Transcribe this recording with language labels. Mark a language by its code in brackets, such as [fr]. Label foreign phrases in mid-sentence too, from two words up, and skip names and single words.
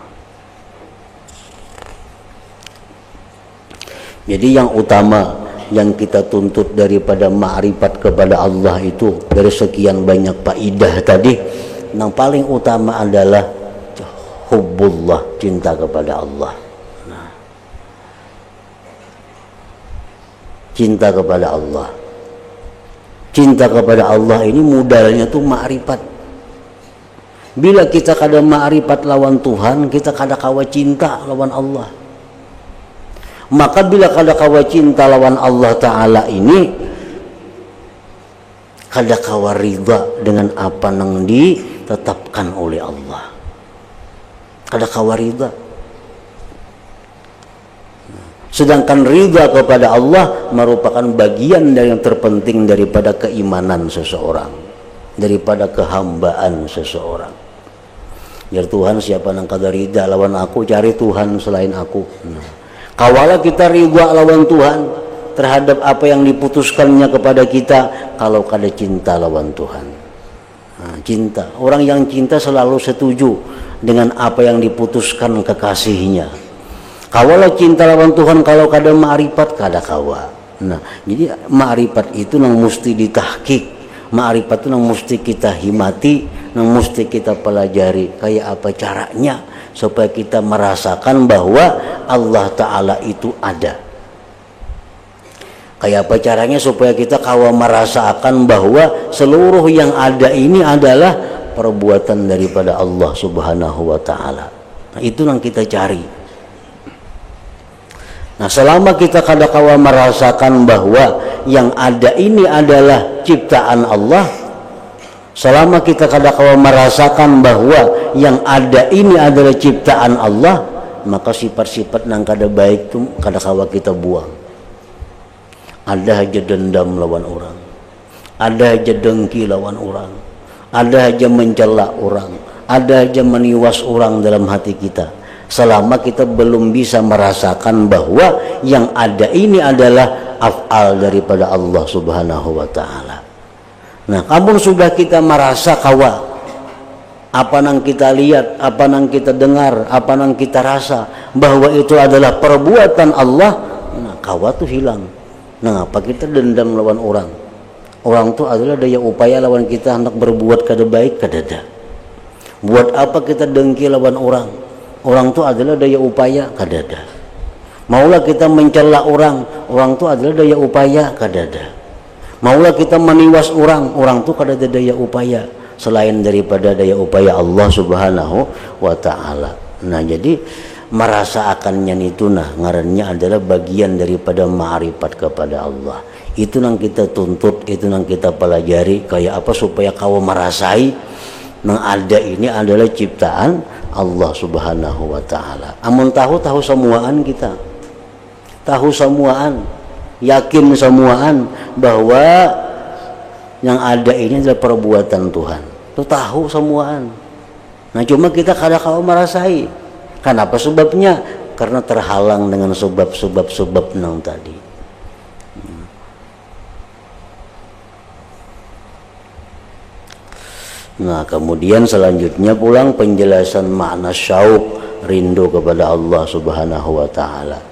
[id] Jadi yang utama yang kita tuntut daripada ma'rifat kepada Allah itu, dari sekian banyak faedah tadi, yang paling utama adalah hubbullah, cinta kepada Allah. Cinta kepada Allah. Cinta kepada Allah ini modalnya tuh ma'rifat. [bjn] Bila kita kada ma'rifat lawan Tuhan, kita kada kawa cinta lawan Allah. Maka bila kada kawa cinta lawan Allah Ta'ala ini, kada kawa ridha dengan apa yang ditetapkan oleh Allah. Kada kawa ridha. [id] Sedangkan ridha kepada Allah merupakan bagian dari yang terpenting daripada keimanan seseorang, daripada kehambaan seseorang. [bjn] Ya Tuhan, siapa yang kada ridha lawan aku, cari Tuhan selain aku. Kawalah kita ridha lawan Tuhan terhadap apa yang diputuskannya kepada kita, kalau kada cinta lawan Tuhan. [id] Cinta, orang yang cinta selalu setuju dengan apa yang diputuskan kekasihnya. [bjn] Kawalah cinta lawan Tuhan, kalau kada ma'rifat kada kawa. Nah, jadi ma'rifat itu nang mesti ditahqiq. [id] Ma'rifat itu nang mesti kita himati, nang mesti kita pelajari kayak apa caranya supaya kita merasakan bahwa Allah Ta'ala itu ada. Kayak apa caranya supaya kita kawa merasakan bahwa seluruh yang ada ini adalah perbuatan daripada Allah [ar] Subhanahu wa Ta'ala. [id] Nah, itu yang kita cari. Nah, selama kita [bjn] kada kawa [id] merasakan bahwa yang ada ini adalah ciptaan Allah, selama kita [bjn] kada kawa [id] merasakan bahwa yang ada ini adalah ciptaan Allah, maka sifat-sifat yang kada baik itu [bjn] kada kawa [id] kita buang. [bjn] Ada aja dendam lawan orang, ada aja dengki lawan orang, ada aja mencela orang, ada aja meniwas orang dalam hati kita. [id] Selama kita belum bisa merasakan bahwa yang ada ini adalah af'al daripada Allah [ar] Subhanahu wa Ta'ala. [id] Nah, kamu sudah kita merasa kawa, apa yang kita lihat, apa yang kita dengar, apa yang kita rasa bahwa itu adalah perbuatan Allah, [bjn] nah kawa tuh hilang. Nah, apa kita dendam lawan orang? Orang itu adalah daya upaya lawan kita hendak berbuat kada baik kada ada. Buat apa kita dengki lawan orang? Orang itu adalah daya upaya kada ada. Maulah kita mencela orang, orang itu adalah daya upaya kada ada. Maulah kita meniwas orang, orang itu kada ada daya upaya selain daripada daya upaya Allah [ar] Subhanahu wa Ta'ala. [id] Nah, jadi merasa akannya itu ngarannya adalah bagian daripada ma'rifat kepada Allah. Itu yang kita tuntut, itu yang kita pelajari kayak apa supaya kau merasai yang ada ini adalah ciptaan Allah [ar] Subhanahu wa Ta'ala. [bjn] Amun tahu semuaan kita, tahu semuaan, yakin semuaan bahwa yang ada ini adalah perbuatan Tuhan. Itu tahu semuaan. Nah, cuma kita kada kau merasai. [id] Kenapa sebabnya? Karena terhalang dengan sebab-sebab nang tadi. Nah, kemudian selanjutnya pulang penjelasan makna syauq, rindu kepada Allah [ar] Subhanahu wa Ta'ala.